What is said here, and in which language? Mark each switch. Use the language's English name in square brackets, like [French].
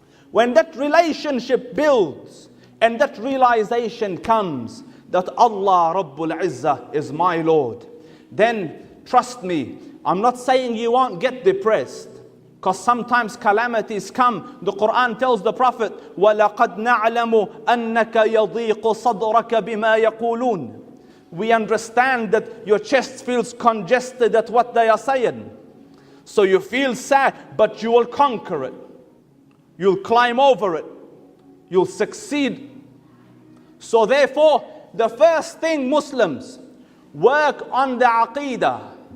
[English] When that relationship builds and that realization comes that Allah Rabbul Izzah is my Lord, then trust me, I'm not saying you won't get depressed, because sometimes calamities come. The Quran tells the Prophet, [Arabic] وَلَقَدْ نَعْلَمُ أَنَّكَ يَضِيقُ صَدْرَكَ بِمَا يَقُولُونَ. [English] We understand that your chest feels congested at what they are saying. So you feel sad, but you will conquer it. You'll climb over it. You'll succeed. So therefore, the first thing, Muslims, work on the aqeedah.